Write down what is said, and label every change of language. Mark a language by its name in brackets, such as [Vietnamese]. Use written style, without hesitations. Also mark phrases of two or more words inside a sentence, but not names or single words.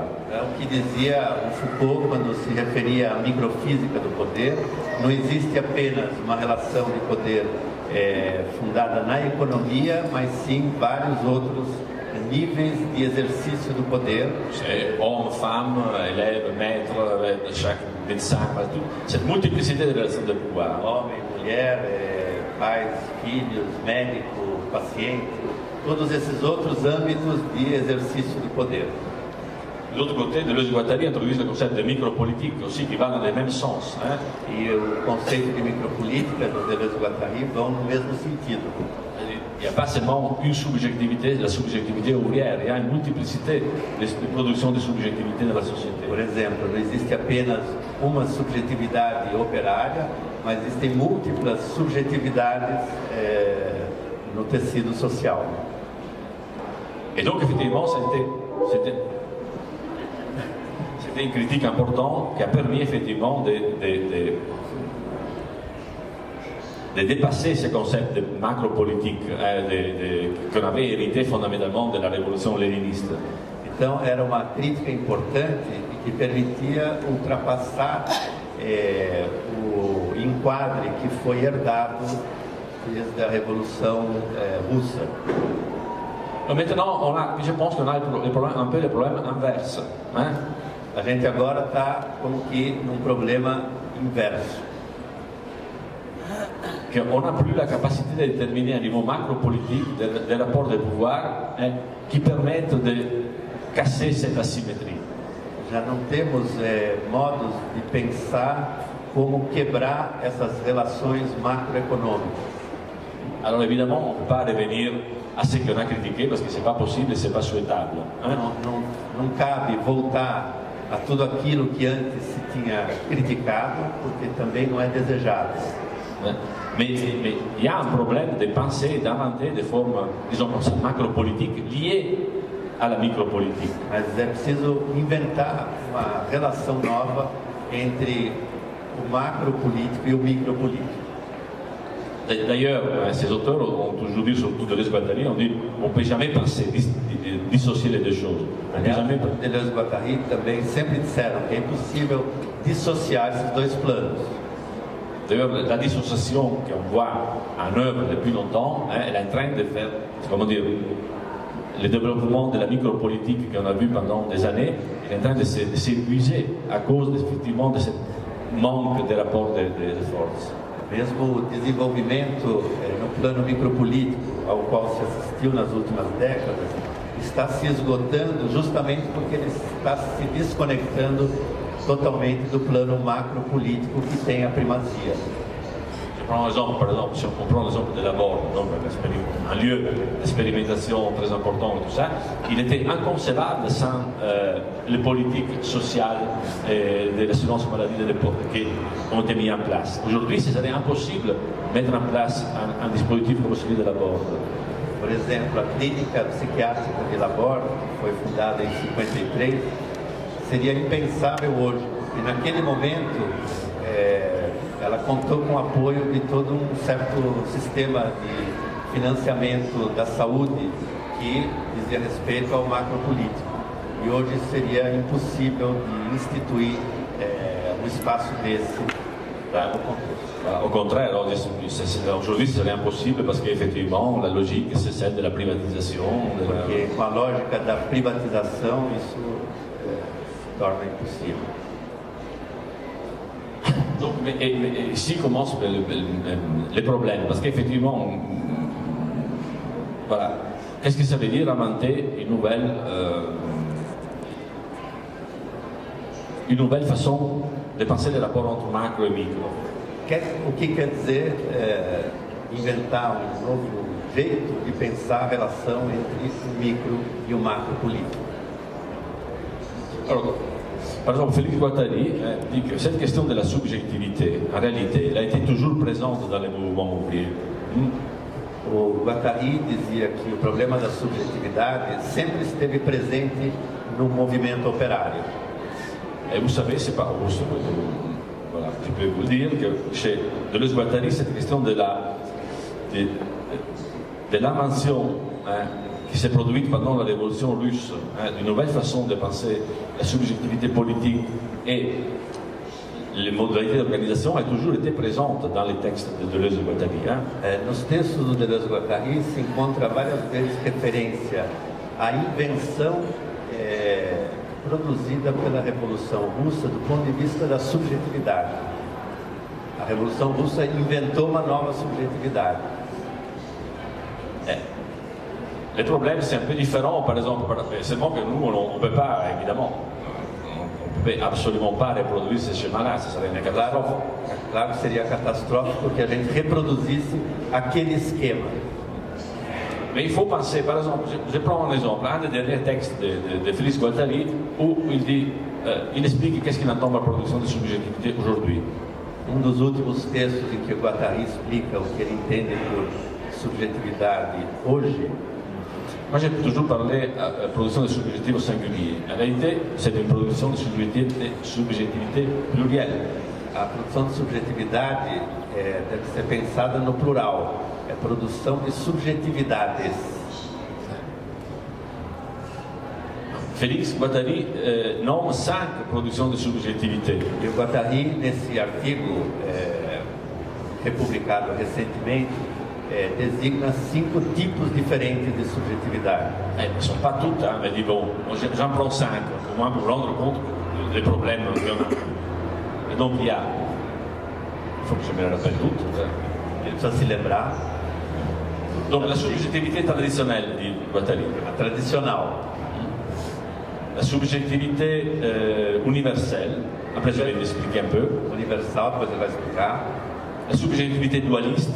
[Portuguese] É o que dizia o Foucault quando se referia à microfísica do poder. Não existe apenas uma relação de poder fundada na economia, mas sim vários outros níveis de exercício do poder. [French] Homme, femme, élève, maître, chaque médecin, cette multiplicité de relations de pouvoir. [Portuguese] Homem, mulher, pais, filhos, médico, paciente, todos esses outros âmbitos de exercício do poder. [French] De l'autre côté, Deleuze-Guattari introduit le concept de micropolitique aussi qui va dans le même sens. [Portuguese] E o conceito de micropolítica do Deleuze-Guattari vão no mesmo sentido. [French] Il n'y a pas seulement une subjectivité, la subjectivité ouvrière, il y a une multiplicité de production de subjectivité dans la société. [Portuguese] Por exemplo, não existe apenas uma subjetividade operária, mas existem múltiplas subjetividades no tecido social. [French] Et donc, effectivement, c'était une critique importante qui a permis effectivement de dépasser ce concept de macropolitique qu'on avait hérité fondamentalement de la révolution léniniste. [Portuguese] Então, era uma crítica importante que permitia ultrapassar o enquadre que foi herdado desde a Revolução Russa. [French] Maintenant, je pense qu'on a un peu le problème inverse. [Portuguese] A gente agora está como que num problema inverso. [French] On n'a plus la capacité de déterminer à niveau macro-politique des rapports de pouvoir qui permettent de casser cette asymétrie. [Portuguese] Já não temos modos de pensar como quebrar essas relações macroeconômicas. [French] Alors évidemment, on ne peut pas revenir à ce qu'on a critiqué parce que ce n'est pas possible et ce n'est pas souhaitable. [Portuguese] Não cabe voltar a tudo aquilo que antes se tinha criticado, porque também não é desejado. [French] Mais il y a un problème de penser, d'inventer des formes, disons comme ça, macropolitiques liées à la micropolitique. [Portuguese] Mas é preciso inventar uma relação nova entre o macropolítico e o micropolítico. [French] D'ailleurs, ces auteurs ont toujours dit, surtout Deleuze-Guattari, on dit on ne peut jamais penser, dissocier les deux choses. [Portuguese] Deleuze-Guattari também sempre disseram que é impossível dissociar esses dois planos. [French] D'ailleurs, la dissociation qu'on voit en œuvre depuis longtemps, elle est en train de faire, comment dire, le développement de la micropolitique qu'on a vu pendant des années, il est en train de s'épuiser à cause effectivement de ce manque de rapport de force. [Portuguese] Mesmo o desenvolvimento no plano micropolítico, ao qual se assistiu nas últimas décadas, está se esgotando justamente porque ele está se desconectando totalmente do plano macropolítico que tem a primazia. [French] Je prends un exemple, par exemple, si on prend l'exemple de l'abord, un lieu d'expérimentation très important et tout ça, il était inconcevable sans les politiques sociales de l'assurance maladie de l'époque qui ont été mises en place. Aujourd'hui, ce serait impossible de mettre en place un dispositif comme celui de l'abord. [Portuguese] Por exemplo, a clínica psiquiátrica de Laborde, que foi fundada em 53, seria impensável hoje. E naquele momento, ela contou com o apoio de todo um certo sistema de financiamento da saúde que dizia respeito ao macropolítico. E hoje seria impossível de instituir um espaço desse no contexto. [French] Au contraire, aujourd'hui ce serait impossible parce qu'effectivement la logique c'est celle de la privatisation. [Portuguese] Porque com a lógica da privatização isso se torna impossível. [French] Donc, mais ici commence le problème, parce qu'effectivement, voilà, qu'est-ce que ça veut dire inventer une nouvelle façon de penser les rapports entre macro et micro? [Portuguese] O que quer dizer inventar novo jeito de pensar a relação entre o micro e o macro político? [French] Alors, par exemple, Félix Guattari dit que cette question de la subjectivité, en réalité, elle a été toujours présente dans les mouvements ouvriers. [Portuguese] O Guattari dizia que o problema da subjetividade sempre esteve presente no movimento operário. [French] Et vous savez, c'est pas voilà, je peux vous dire que chez Deleuze Guattari, cette question de l'invention qui s'est produite pendant la révolution russe, une nouvelle façon de penser la subjectivité politique et les modalités d'organisation a toujours été présente dans les textes de Deleuze e Guattari. [Portuguese] Nos textos do Deleuze e Guattari se encontra várias vezes referência à invenção produzida pela Revolução Russa do ponto de vista da subjetividade. A Revolução Russa inventou uma nova subjetividade. [French] Le problème, c'est un peu différent, par exemple, seulement que nous, on ne peut pas, évidemment, on ne peut absolument pas reproduire ce schéma-là, ça serait une catastrophe. [Portuguese] Claro que seria catastrófico que a gente reproduzisse aquele esquema. [French] Mais il faut penser, par exemple, je prends un exemple, un des derniers textes de Félix Guattari, où il explique qu'est-ce qu'il entend par production de subjectivité aujourd'hui. [Portuguese] Dos últimos textos em que o Guattari explica o que ele entende por subjetividade hoje. [French] Moi, j'ai toujours parlé de production de subjectivité au singulier. En réalité, c'est une production de subjectivité plurielle. [Portuguese] A produção de subjetividade deve ser pensada no plural. É produção de subjetividades. [French] Félix Guattari nomme 5 productions de subjectivité. [Portuguese] E o Guattari, nesse artigo republicado recentemente, designa 5 tipos différents de subjetividade. [French] Elles ne sont pas toutes, mais dis bon, j'en prends 5, au moins pour rendre compte des problèmes qu'il y en a. Et donc il y a, il faut que je me les rappelle toutes. [Portuguese] Il precisa se lembrar. [French] Donc la subjectivité traditionnelle, dit Guattari. [Portuguese] A tradicional. [French] La subjectivité universelle, après je vais l'expliquer un peu. [Portuguese] Universal, depois ele vai explicar. [French] La subjectivité dualiste.